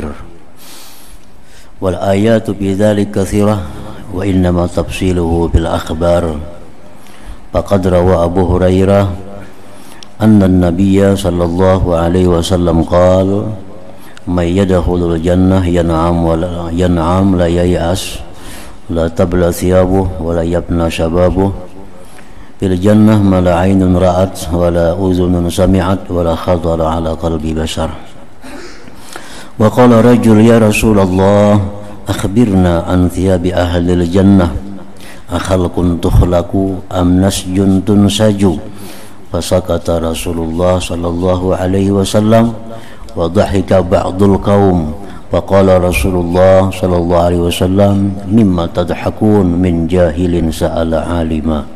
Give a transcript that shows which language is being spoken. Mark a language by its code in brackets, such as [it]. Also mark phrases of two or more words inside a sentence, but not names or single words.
[ar] والآيات بذلك كثيرة وإنما تفصيله بالأخبار. فقد روى أبو هريرة أن النبي صلى الله عليه وسلم قال من يدخل الجنة ينعم لا ييأس لا تبلى ثيابه ولا يبنى شبابه في الجنة ما لا عين رأت ولا أذن سمعت ولا خطر على قلب بشر. وقال رجل يا رسول الله أخبرنا عن ثياب أهل الجنة أخلق تخلق أم نسج تنسج. فسكت رسول الله صلى الله عليه وسلم وضحك بعض القوم وقال رسول الله صلى الله عليه وسلم مما تضحكون من جاهل سأل عالما.